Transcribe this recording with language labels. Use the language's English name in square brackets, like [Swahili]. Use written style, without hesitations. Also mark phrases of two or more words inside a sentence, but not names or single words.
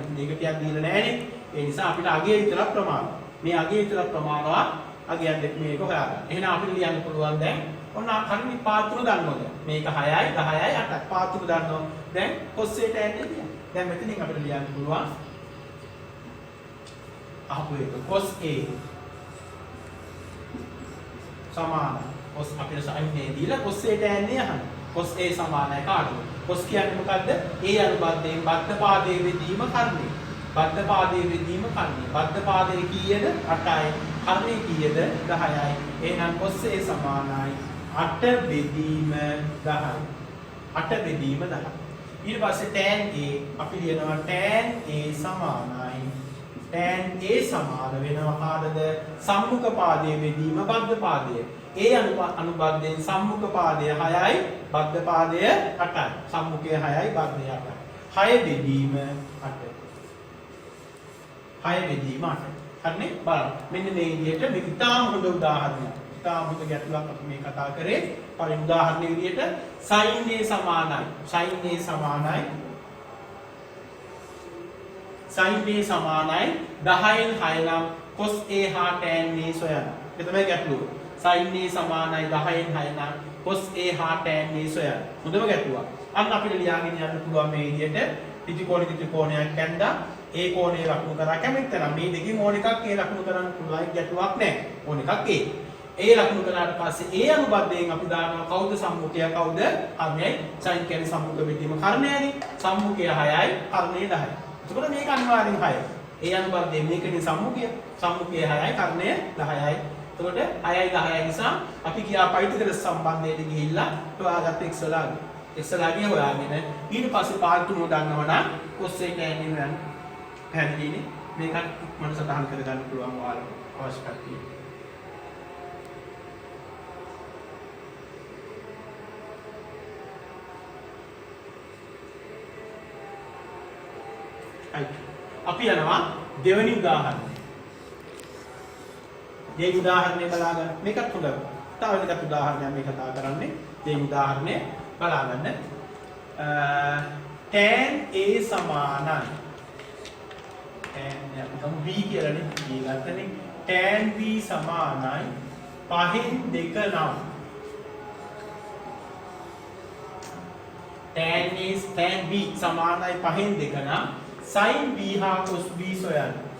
[Sinhala] මේක ටිකක් දීලා නැහැනේ. ඒ නිසා අපිට අගය විතරක් ප්‍රමාණවත්. මේ අගය විතරක් ප්‍රමාණවත්. අගයන් දෙක මේක හොයාගන්න. එහෙනම් අපිට ලියන්න පුළුවන් දැන් ඔන්න හරිය පාත්‍ර දන්නවද? මේක 6යි 10යි 8යි. පාත්‍ර දන්නවා. දැන් cos A tan A කියන්නේ. දැන් මෙතනින් අපිට ලියන්න පුළුවන් අහපු එක cos A සමාන cos අපිට sin A දීලා cos A tan A අහන්න. cos A සමානයි කාටද? cos කියන්නේ මොකද්ද? A අනුබද්ධයෙන් බද්ධ පාදයේ බෙදීම කර්ණය. බද්ධ පාදයේ බෙදීම කර්ණය. බද්ධ පාදයේ කීයද? 8යි. කර්ණය කීයද? 10යි. එහෙනම් cos A සමානයි 8 බෙදීම 10යි. 8 බෙදීම 10යි. ඊට පස්සේ tan A අපි ලියනවා tan A සමානයි tan A සමාන වෙනවා කාටද? සම්මුඛ පාදයේ බෙදීම බද්ධ පාදය. A අනුබද්ධයෙන් සම්මුඛ පාදය 6යි, බද්ධ පාදය 8යි. සම්මුඛය 6යි, බද්ධය 8යි. 6 බෙදීම 8. 6 බෙදීම 8. හරිනේ? බලන්න. මෙන්න මේ විදිහට මේක ඉතාම හොඳ උදාහරණයක්. ඉතාම හොඳ ගැටලුවක් අපි මේ කතා කරේ. පළවෙනි උදාහරණයේ විදිහට sin A සමානයි. sin A සමානයි sin b සමානයි 10න් 6 නම් cos a හා tan b සොයන්න. ඒක තමයි ගැටලුව. sin a සමානයි 10න් 6 නම් cos a හා tan b සොයන්න. හොඳම ගැටලුවක්. අන්න අපිට ලියාගෙන යන්න පුළුවන් මේ විදිහට ත්‍රිකෝණික ත්‍රිකෝණයක් ඇඳලා ඒ කෝණය ලකුණු කරා කැමති නම් මේ දෙකෙන් ඕන එකක් ඒ ලකුණු කරන්න පුළුවන් ගැටලුවක් නැහැ. ඕන එකක් ඒ ලකුණු කරාට පස්සේ ඒ අනුබද්ධයෙන් අපි දානවා කවුද සම්මුඛය කවුද කර්ණයයි. sin කියන්නේ සම්මුඛ බෙදීම කර්ණයනේ. සම්මුඛය 6යි කර්ණය 10යි. එතකොට මේක අනිවාර්යෙන් 6යි. ඒ අනුබද්ධයෙන් මේකනේ සම්මුඛය. සම්මුඛය 6යි කර්ණය 10යි. එතකොට 6යි 10යි නිසා අපි ගියා පයිතගොරස් සම්බන්ධයට ගිහිල්ලා හොයාගත්ත x වලාගේ. x වලාගේ හොයාගෙන ඊට පස්සේ පාඩු තුන දන්නවනම් cos a tan යන පැහැදිලිනේ. මේකත් මම සටහන් කරගන්න පුළුවන් ඔයාලට අවශ්‍ය කට්ටිය. අපි යනවා දෙවෙනි උදාහරණය. මේ උදාහරණය බලා ගන්න. මේකත් හොඳයි. තව එකක් උදාහරණයක් මේ කතා කරන්නේ. මේ උදාහරණය බලා ගන්න. tan a සමානයි. tan අපිටම b කියලානේ ගත්තනේ. tan b සමානයි 5න් 2 නම් tan b සමානයි 5න් 2 නම් sin b හා cos b සොයන්න.